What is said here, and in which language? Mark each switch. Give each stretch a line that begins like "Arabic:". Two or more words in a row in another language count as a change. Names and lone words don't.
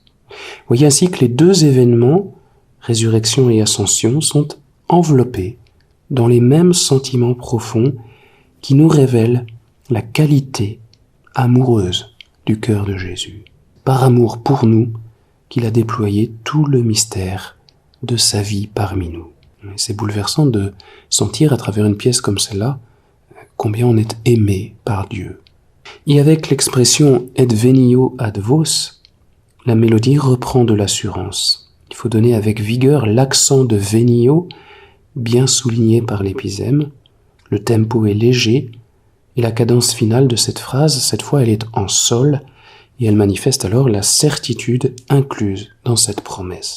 French: Voyez ainsi que les deux événements, résurrection et ascension, sont enveloppés dans les mêmes sentiments profonds qui nous révèlent la qualité amoureuse du cœur de Jésus. Par amour pour nous, qu'il a déployé tout le mystère de sa vie parmi nous. C'est bouleversant de sentir à travers une pièce comme celle-là combien on est aimé par Dieu. Et avec l'expression «
Latin: et venio ad vos »,
French: la mélodie reprend de l'assurance. Il faut donner avec vigueur l'accent de « venio », bien souligné par l'épisème. Le tempo est léger, et la cadence finale de cette phrase, cette fois, elle est en sol, et elle manifeste alors la certitude incluse dans cette promesse.